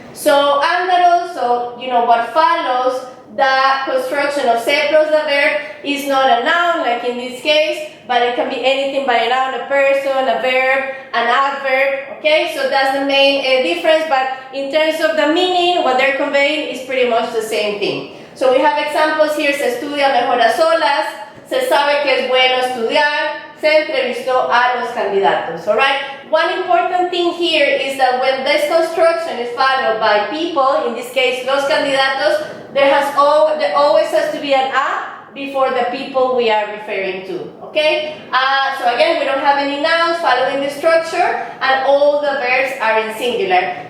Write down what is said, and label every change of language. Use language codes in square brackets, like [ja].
[en] So, and that also, what follows the construction of se plus the verb is not a noun, like in this case, but it can be anything by a noun, a person, a verb, an adverb, okay? So that's the main difference, but in terms of the meaning, what they're conveying is pretty much the same thing. So we have examples here: [es] se estudia mejor a solas, se sabe que es bueno estudiar, se entrevistó a los candidatos, alright? [en] One important thing here is that when this construction is followed by people, in this case, los candidatos, there always has to be an a before the people we are referring to, okay? So again, we don't have any nouns following the structure, and all the verbs are in singular.